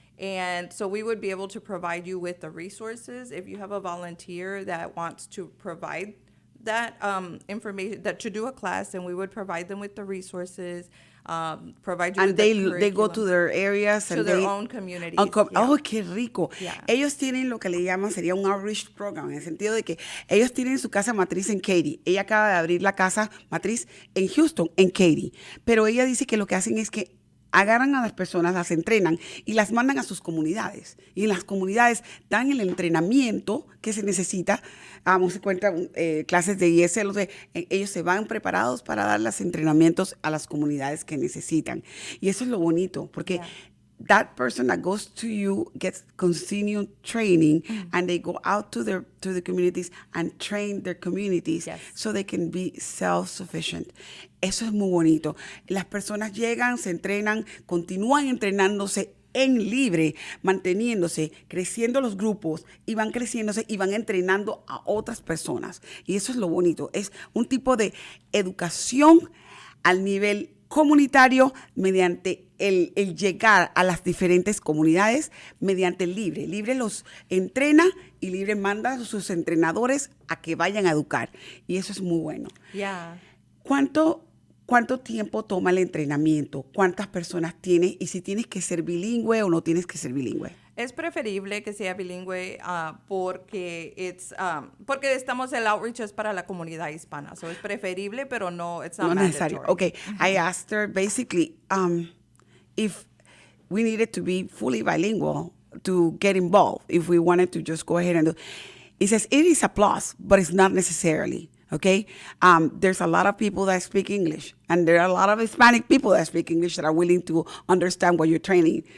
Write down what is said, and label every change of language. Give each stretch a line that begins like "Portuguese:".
English: And so we would be able to provide you with the resources. If you have a volunteer that wants to provide that information, that to do a class, and we would provide them with the resources, provide you with the curriculum. They go to their areas to their own communities.
Spanish: Oh, qué rico.
English: Yeah.
Spanish: Ellos tienen lo que le llaman, sería un outreach program, en el sentido de que ellos tienen su casa matriz en Katy. Ella acaba de abrir la casa matriz en Houston, en Katy. Pero ella dice que lo que hacen es que agarran a las personas, las entrenan y las mandan a sus comunidades. Y en las comunidades dan el entrenamiento que se necesita. Se encuentran clases de ESL. Ellos se van preparados para dar los entrenamientos a las comunidades que necesitan. Y eso es lo bonito, porque
English: that person that goes to you gets continued training, and they go out to the communities and train their communities so they can be self-sufficient.
Spanish: Eso es muy bonito. Las personas llegan, se entrenan, continúan entrenándose en Libre, manteniéndose, creciendo los grupos, y van creciéndose y van entrenando a otras personas. Y eso es lo bonito. Es un tipo de educación al nivel comunitario mediante el llegar a las diferentes comunidades mediante Libre. Libre los entrena y Libre manda a sus entrenadores a que vayan a educar. Y eso es muy bueno.
English: Yeah.
Spanish: ¿Cuánto tiempo toma el entrenamiento? ¿Cuántas personas tienes? Y si tienes que ser bilingüe o no tienes que ser bilingüe. Es preferible que sea bilingüe porque porque estamos el outreach es para la comunidad hispana. So es preferible, pero no,
English: it's not necessary. mandatory. Okay, I asked her basically if we needed to be fully bilingual to get involved, if we wanted to just go ahead and do. He says it is a plus, but it's not necessarily. Okay, there's a lot of people that speak English, and there are a lot of Hispanic people that speak English that are willing to understand what you're training.